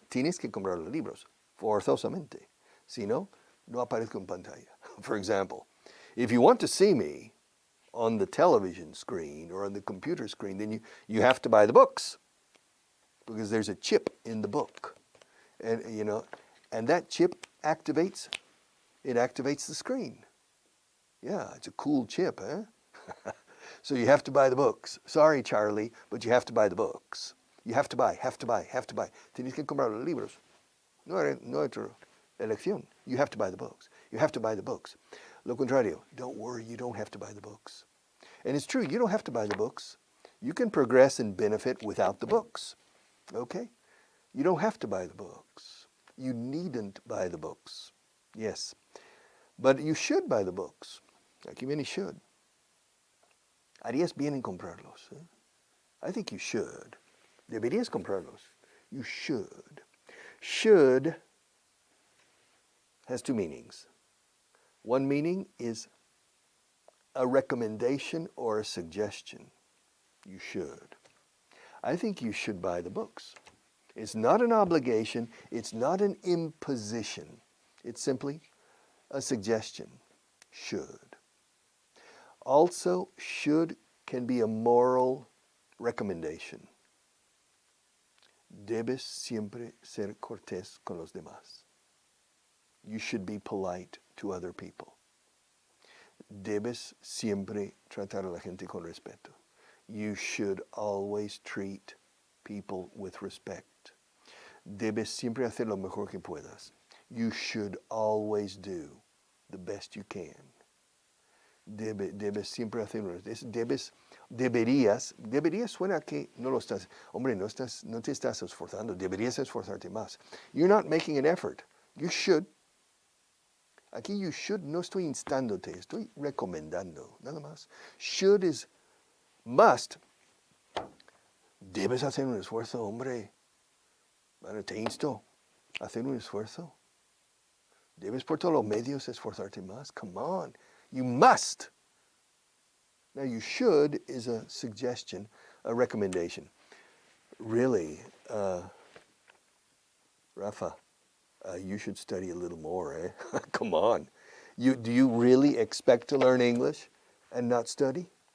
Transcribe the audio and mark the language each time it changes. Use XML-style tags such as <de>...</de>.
<es>Tienes que comprar los libros, forzosamente. Si no, no aparezco en pantalla.</es> <en>For example, if you want to see me on the television screen or on the computer screen, then you have to buy the books because there's a chip in the book. And, and that chip activates the screen. Yeah, it's a cool chip, eh? So you have to buy the books. Sorry, Charlie, but you have to buy the books. You have to buy.</en> <es>Tienes que comprar los libros. No hay otra elección.</es> <en>You have to buy the books. You have to buy the books.</en> <es>Lo contrario,</es> <en>don't worry, you don't have to buy the books. And it's true, you don't have to buy the books. You can progress and benefit without the books. Okay? You don't have to buy the books. You needn't buy the books. Yes. But you should buy the books.</en> <es>Aquí viene should. Harías bien en comprarlos.</es> <en>Eh? I think you should.</en> <es>Deberías comprarlos.</es> <en>You should. Should has two meanings. One meaning is a recommendation or a suggestion. You should. I think you should buy the books. It's not an obligation. It's not an imposition. It's simply a suggestion. Should. Also, should can be a moral recommendation.</en> <es>Debes siempre ser cortés con los demás.</es> <en>You should be polite to other people.</en> <es>Debes siempre tratar a la gente con respeto.</es> <en>You should always treat people with respect.</en> <es>Debes siempre hacer lo mejor que puedas.</es> <en>You should always do the best you can.</en> <es>Debes siempre hacerlo. Deberías suena que no lo estás. Hombre, no te estás esforzando. Deberías esforzarte más.</es> <en>You're not making an effort. You should.</en> <es>Aquí</es> <en>you should,</en> <es>no estoy instándote, estoy recomendando, nada más.</es> <en>Should is must.</en> <es>Debes hacer un esfuerzo, hombre. Bueno, te insto a hacer un esfuerzo. Debes por todos los medios esforzarte más.</es> <en>Come on. You must. Now, you should is a suggestion, a recommendation. Really, Rafa, you should study a little more, eh? Come on. Do you really expect to learn English and not study?</en>